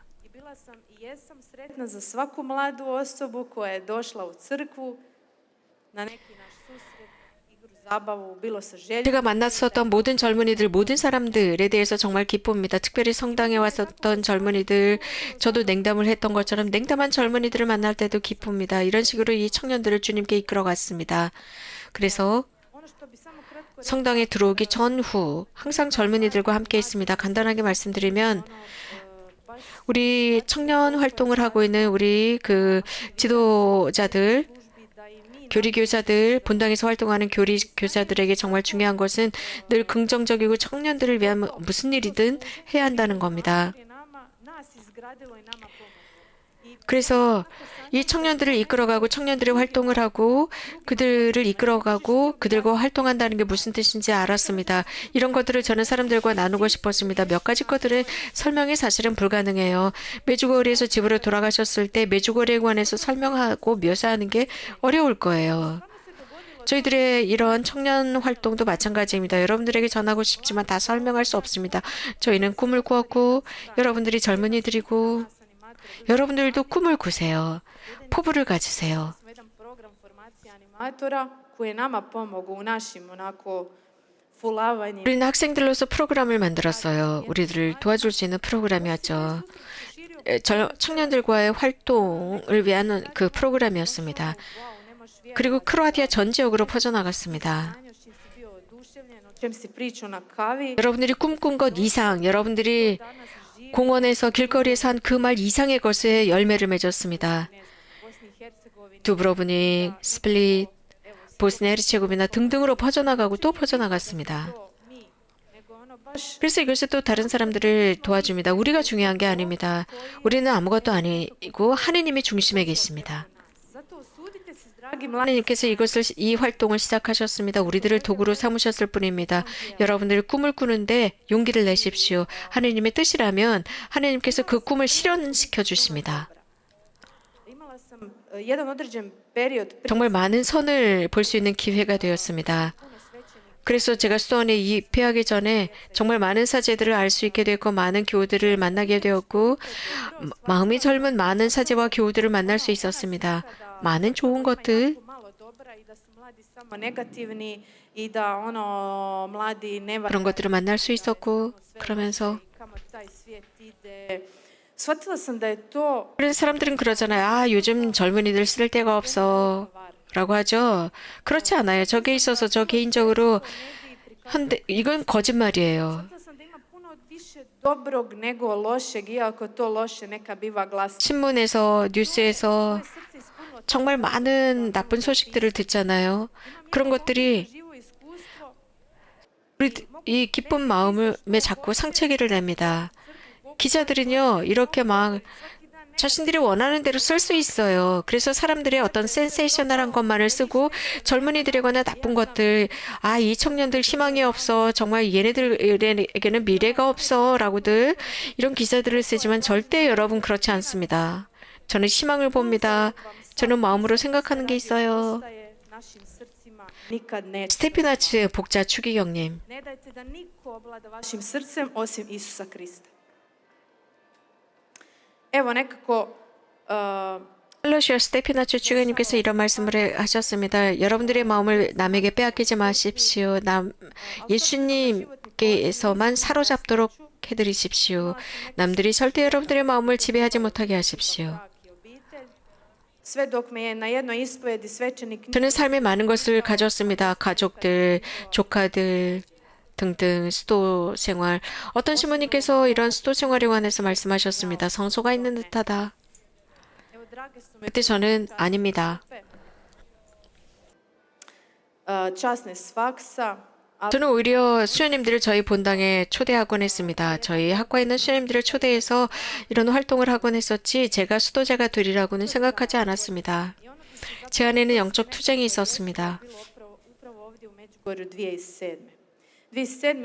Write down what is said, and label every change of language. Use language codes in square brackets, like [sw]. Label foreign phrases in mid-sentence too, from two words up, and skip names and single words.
[hr] i bila sam i jesam sretna za svaku mladu osobu koja je došla u crkvu na neki naš susret, igru, zabavu, bilo sa željom. [ko] 제가 만났었던 모든 젊은이들, 모든 사람들에 대해서 정말 기쁩니다. 특별히 성당에 왔었던 젊은이들, 저도 냉담을 했던 것처럼 냉담한 젊은이들을 만날 때도 기쁩니다. 이런 식으로 이 청년들을 주님께 이끌어 갔습니다. 그래서 [hr] Ono što bi samo kratko [ko] 성당에 들어오기 전후 항상 젊은이들과 함께 있습니다. 간단하게 말씀드리면 [hr] baš [ko] 우리 청년 활동을 하고 있는 우리 그 지도자들, [hr] službi da i mi [ko] 교리 교사들, 본당에서 활동하는 교리 교사들에게 정말 중요한 것은 늘 긍정적이고 청년들을 위한 무슨 일이든 해야 한다는 겁니다. [hr] nas izgradilo i nama pomoglo. I [ko] 그래서 이 청년들을 이끌어가고 청년들의 활동을 하고 그들을 이끌어가고 그들과 활동한다는 게 무슨 뜻인지 알았습니다. 이런 것들을 저는 사람들과 나누고 싶었습니다. 몇 가지 것들은 설명이 사실은 불가능해요. 메주거리에서 집으로 돌아가셨을 때 메주거리에 관해서 설명하고 묘사하는 게 어려울 거예요. 저희들의 이런 청년 활동도 마찬가지입니다. 여러분들에게 전하고 싶지만 다 설명할 수 없습니다. 저희는 꿈을 꾸었고 여러분들이 젊은이들이고 여러분들도 꿈을 꾸세요. 포부를 가지세요. [hr] smo jedan program formacije animatora koji je nama pomogao u našim onako fulavanjima. [ko] 우리는 학생들로서 프로그램을 만들었어요. 우리들을 도와줄 수 있는 프로그램이었죠. 청년들과의 활동을 위한 그 프로그램이었습니다. [hr] Wow, nemaš vjerovati. [ko] 그리고 크로아티아 전 지역으로 퍼져나갔습니다. [hr] Sanjaš čim si bio oduševljen, o čem si pričao na kavi. [ko] 여러분들이 꿈꾼 것 이상, 여러분들이 [hr] Danas živi [ko] 공원에서 길거리에서 한 그 말 이상의 것에 열매를 맺었습니다. [hr] ne znam, Bosni i Hercegovini. [ko] 두브로브닉, 스플릿, 보스니아 헤르체고비나 등등으로 퍼져나가고 또 퍼져나갔습니다. [hr] To mi, nego ono baš [ko] 그래서 이것이 또 다른 사람들을 도와줍니다. 우리가 중요한 게 아닙니다. 우리는 아무것도 아니고 하느님이 중심에 계십니다. [hr] nas. Zato usudite se, dragi mladi, [ko] 하느님께서 이 활동을 시작하셨습니다. 우리들을 도구로 삼으셨을 뿐입니다. 여러분들이 꿈을 꾸는데 용기를 내십시오. 하느님의 뜻이라면 하느님께서 그 꿈을 실현시켜 주십니다. [hr] imala sam jedan određen period [ko] 정말 많은 선을 볼 수 있는 기회가 되었습니다. [hr] puno svećenika. [ko] 그래서 제가 수도원에 입회하기 전에 정말 많은 사제들을 알 수 있게 되었고 많은 교우들을 만나게 되었고 마음이 젊은 많은 사제와 교우들을 만날 수 있었습니다. 많은 좋은 것들, [hr] malo dobra i da su mladi samo negativni i da ono mladi ne [ko] 그런 것들을 만날 수 있었고 그러면서 [hr] kamo taj svijet ide. Shvatila sam da je to [ko] 그런 사람들은 그러잖아요. 아, 요즘 젊은이들 쓸 데가 없어 라고 하죠. 그렇지 않아요. 저게 있어서 저 개인적으로 한데 이건 거짓말이에요. [hr] shvatila sam da ima puno više dobrog nego lošeg, iako to loše neka biva glasno. [ko] 신문에서 뉴스에서 [hr] Srce ispunilo [ko] 정말 많은 나쁜 소식들을 듣잖아요. 그런 것들이 [hr] živo iskustvo. [ko] 우리 이 기쁜 마음에 자꾸 상처기를 냅니다. 기자들은요, 이렇게 막 자신들이 원하는 대로 쓸 수 있어요. 그래서 사람들이 어떤 센세이셔널한 것만을 쓰고 젊은이들이거나 나쁜 것들, 아, 이 청년들 희망이 없어. 정말 얘네들에게는 미래가 없어. 라고들 이런 기사들을 쓰지만 절대 여러분 그렇지 않습니다. 저는 희망을 봅니다. 저는 마음으로 생각하는 게 있어요. [hr] ostaje našim srcima, nikad neće. [ko] 스테피나츠 복자 추기경님. [hr] Ne dajte da niko ovlada vašim srcem osim Isusa Krista. Evo nekako [ko] 헬로시아 스테피나츠 추기경님께서 이런 말씀을 하셨습니다. 여러분들의 마음을 남에게 빼앗기지 마십시오. 예수님께서만 사로잡도록 해드리십시오. 남들이 절대 여러분들의 마음을 지배하지 못하게 하십시오. [hr] sve dok me je na jednoj ispovedi svećenik [ko] 저는 삶에 많은 것을 가졌습니다. 가족들, 조카들 등등 수도 생활. 어떤 신부님께서 이런 수도 생활에 관해서 말씀하셨습니다. 성소가 있는 듯하다. [hr] evo drage su me [ko] 그때 저는 아닙니다. [hr] časne s faksa, ali [ko] 저는 오히려 수녀님들을 저희 본당에 초대하곤 했습니다. 저희 학과에 있는 수녀님들을 초대해서 이런 활동을 하곤 했었지 제가 수도자가 되리라고는 생각하지 않았습니다. 제 안에는 영적 투쟁이 있었습니다. [hr] bilo upravo ovdje u Međugorju 2007. 2007.